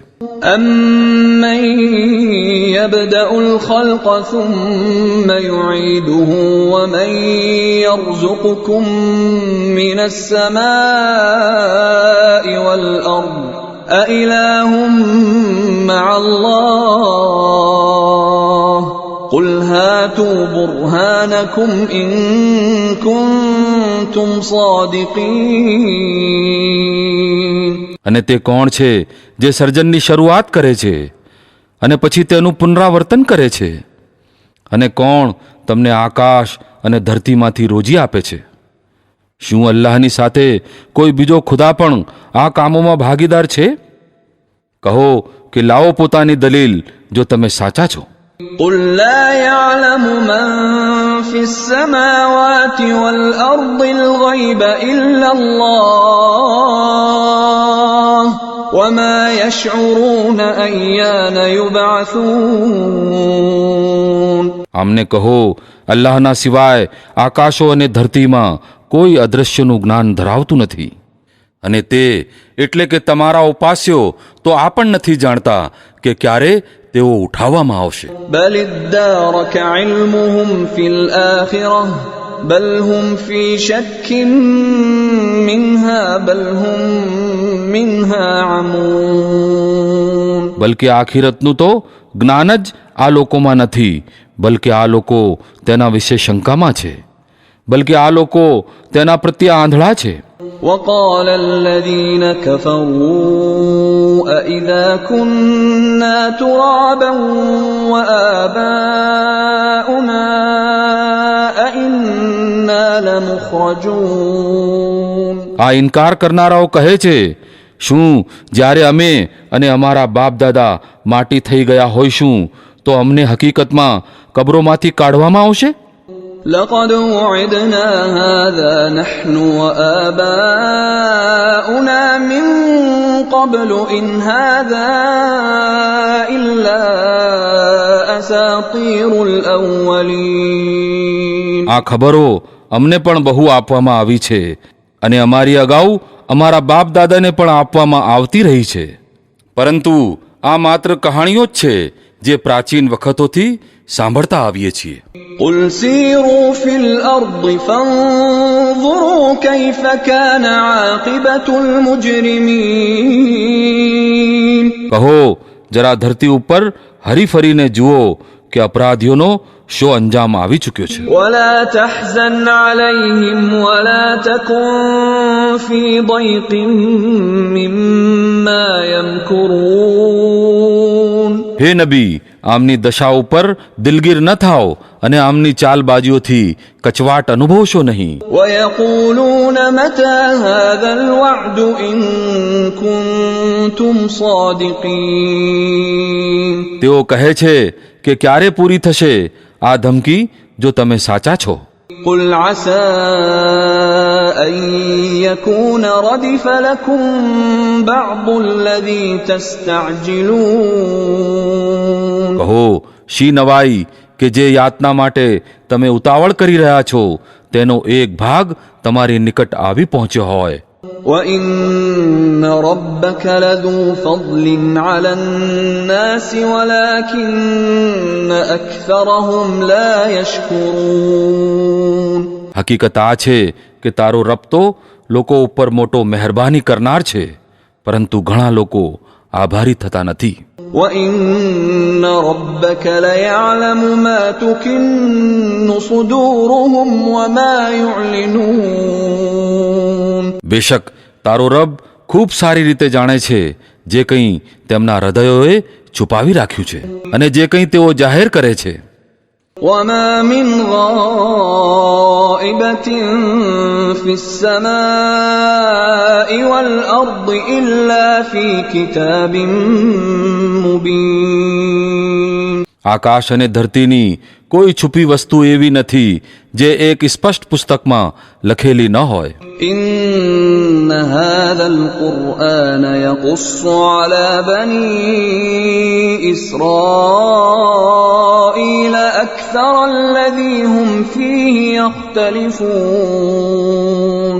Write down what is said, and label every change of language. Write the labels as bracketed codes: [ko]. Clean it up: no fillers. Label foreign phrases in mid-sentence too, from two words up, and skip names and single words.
[ar] أَمَّن يَبْدَأُ الْخَلْقَ ثُمَّ يُعِيدُهُ وَمَن يَرْزُقُكُم مِّنَ السَّمَاءِ وَالْأَرْضِ أَإِلَٰهٌ مَّعَ اللَّهِ قُلْ هَاتُوا بُرْهَانَكُمْ إِن كُنتُمْ صَادِقِينَ. [gu] અને તે કોણ છે જે સર્જનની શરૂઆત કરે છે અને પછી તેનું પુનરાવર્તન કરે છે? અને કોણ તમને આકાશ અને ધરતીમાંથી રોજી આપે છે? શું અલ્લાહની સાથે કોઈ બીજો ખુદા પણ આ કામોમાં ભાગીદાર છે? કહો કે લાવો પોતાની દલીલ જો તમે સાચા છો. [ar] قُل لَّا يَعْلَمُ مَن فِي السَّمَاوَاتِ وَالْأَرْضِ الْغَيْبَ إِلَّا اللَّهُ وَمَا يَشْعُرُونَ أَيَّانَ يُبْعَثُونَ. [gu] આમને કહો, અલ્લાહના સિવાય આકાશો અને ધરતીમાં કોઈ અદૃશ્યનું જ્ઞાન ધરાવતું નથી, અને તે એટલે કે તમારા ઉપાસ્યો તો આ પણ નથી જાણતા કે ક્યારે તેઓ ઉઠાવવામાં આવશે. [ar] بَلِ ادَّارَكَ عِلْمُهُمْ فِي الْآخِرَةِ بَلْ هُمْ فِي شَكٍّ مِّنْهَا بَلْ هُمْ مِنْهَا عَمُونَ. [gu] બલકે આખિરતનું તો જ્ઞાન જ આ લોકોમાં નથી, બલકે આ લોકો તેના વિશે શંકામાં છે, બલકે આ લોકો તેના પ્રત્યે આંધળા છે. [ar] وَقَالَ الَّذِينَ كَفَرُوا أَإِذَا كُنَّا تُرَابًا وَآبَاؤُنَا أَإِنَّا لَمُخْرَجُونَ. [gu] આ ઇનકાર કરનારાઓ કહે છે, શું જ્યારે અમે અને અમારા બાપ દાદા માટી થઈ ગયા હોઈશું તો અમને હકીકતમાં કબરોમાંથી કાઢવામાં આવશે? [ar] لَقَدْ وُعِدْنَا هَٰذَا نَحْنُ وَآبَاؤُنَا مِن قَبْلُ إِنْ هَٰذَا إِلَّا أَسَاطِيرُ الْأَوَّلِينَ. [gu] આ ખબરો અમને પણ બહુ આપવામાં આવી છે, અને અમારી અગાઉ અમારા બાપ દાદાને પણ આપવામાં આવતી રહી છે, પરંતુ આ માત્ર કહાણીઓ જ છે જે પ્રાચીન વખતોથી સાંભળતા આવીએ છીએ. [ar] قُلْ سِيرُوا فِي الْأَرْضِ فَانظُرُوا كَيْفَ كَانَ عَاقِبَةُ الْمُجْرِمِينَ. [gu] કહો જરા ધરતી ઉપર હરી ફરીને જુઓ કે અપરાધીઓનો શો અંજામ આવી ચૂક્યો છે. [ar] ولا تحزن عليهم ولا تكن في ضيق مما يمكرون. [gu] હે નબી, આમની દશા ઉપર દિલગીર ન થાઓ અને આમની ચાલબાજીઓથી કચવાટ અનુભવશો નહીં. [ar] ويقولون متى هذا الوعد إن كنتم صادقين. [gu] તેઓ કહે છે કે ક્યારે પૂરી થશે આ ધમકી જો તમે સાચા છો. [ar] قل عسى أن يكون ردف لكم بعض الذي تستعجلون. [gu] કહો શી નવાઈ કે જે યાતના માટે તમે ઉતાવળ કરી રહ્યા છો તેનો એક ભાગ તમારી નિકટ આવી પહોંચ્યો હોય. [ar] وإن ربك لذو فضل على الناس ولكن أكثرهم لا يشكرون. [gu] હકીકત આ છે કે તારો રબ તો લોકો ઉપર મોટો મહેરબાની કરનાર છે, પરંતુ ઘણા લોકો આભારી થતા નથી. [ar] وإن ربك ليعلم ما تكن صدورهم وما يعلنون. [gu] બેશક તારો રબ ખૂબ સારી રીતે જાણે છે જે કંઈ તેમના હૃદયોએ છુપાવી રાખ્યું છે અને જે કંઈ તેઓ જાહેર કરે છે. [ar] وما من غائبة في السماء والأرض إلا في كتاب مبين. [gu] આકાશ અને ધરતીની કોઈ છુપી વસ્તુ એવી નથી જે એક સ્પષ્ટ પુસ્તકમાં લખેલી ન હોય. [ar] إن هذا القرآن يقص على بني إسرائيل أكثر الذي هم فيه يختلفون.